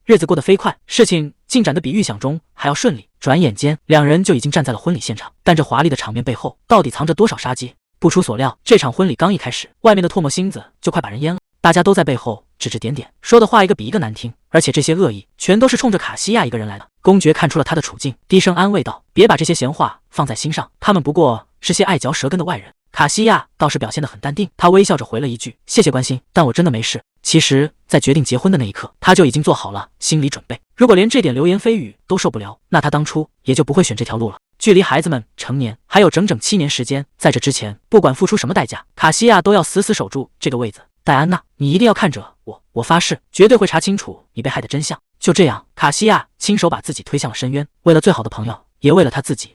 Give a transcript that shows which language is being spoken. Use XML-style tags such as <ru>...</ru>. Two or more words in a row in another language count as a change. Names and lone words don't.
<zh>日子過得飛快，事情進展得比預想中還要順利。轉眼間，兩人就已經站在了婚禮現場。但這華麗的場面背後，到底藏着多少殺機？不出所料，這場婚禮剛一開始，外面的唾沫星子就快把人淹了。大家都在背後指指點點，說的話一個比一個難聽，而且這些惡意全都是衝着卡西亞一個人來的。公爵看出了他的處境，低聲安慰道：“別把這些閒話放在心上，他們不過是些愛嚼舌根的外人。卡西亞倒是表現得很淡定，她微笑着回了一句：“謝謝關心，但我真的沒事。” 其實，在決定結婚的那一刻，她就已經做好了心理準備。如果連這點流言蜚語都受不了，那她當初也就不會選這條路了。距離孩子們成年還有整整7年時間，在這之前，不管付出什麼代價，卡西亞都要死死守住這個位子。戴安娜，你一定要看着我，我發誓，絕對會查清楚你被害的真相。就這樣，卡西亞親手把自己推向了深淵，為了最好的朋友，也為了他自己。</zh>